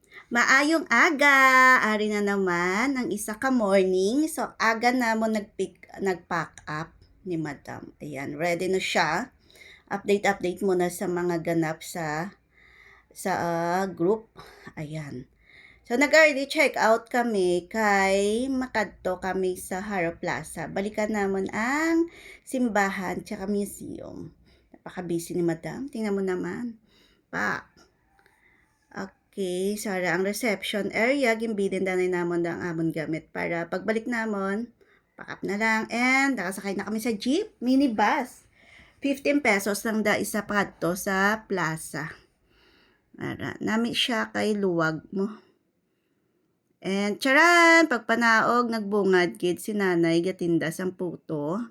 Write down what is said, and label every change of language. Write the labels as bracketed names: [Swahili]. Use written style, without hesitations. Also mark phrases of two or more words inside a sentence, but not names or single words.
[Hiligaynon] Maayong aga! Ari na naman ang isa ka morning. So, aga na mo nag- [English] pack up [Hiligaynon] ni Madam. [Filipino] Ayan, ready na siya. Update muna sa mga ganap sa group. Ayan. [Hiligaynon] So, nag- [English] early check out [Hiligaynon] kami kay makadto kami sa Haro Plaza. [Filipino] Balikan naman ang simbahan tsaka museum. Napaka-busy ni Madam. Tingnan mo naman. Pa. [Hiligaynon] Okay, so ang [English] reception area, [Hiligaynon] gimbilin na namon ang amon gamit para pagbalik namon, [English] pack up [Hiligaynon] na lang. And nakasakay na kami sa jeep, minibus. 15 pesos lang da isa padto sa plaza. Ara, nami siya kay luwag mo. And charan, pagpanaog, nagbungad gid si nanay gatinda sang puto.